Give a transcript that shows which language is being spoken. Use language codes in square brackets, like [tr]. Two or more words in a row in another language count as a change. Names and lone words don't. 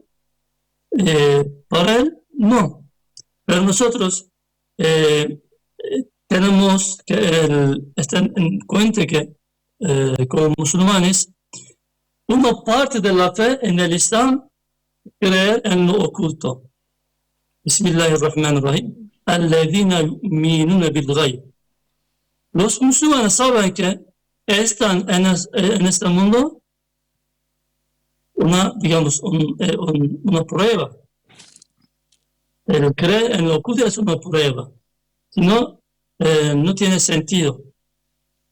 [es] Para él, no. Pero nosotros tenemos que tener en cuenta que como musulmanes, una parte de la fe en el Islam creer en lo oculto. [ar] بسم الله الرحمن الرحيم. الذين يؤمنون بالغيب. [es] Los musulmanes saben que están en este mundo digamos, una prueba. El creer en lo oculto es una prueba. Si no, no tiene sentido.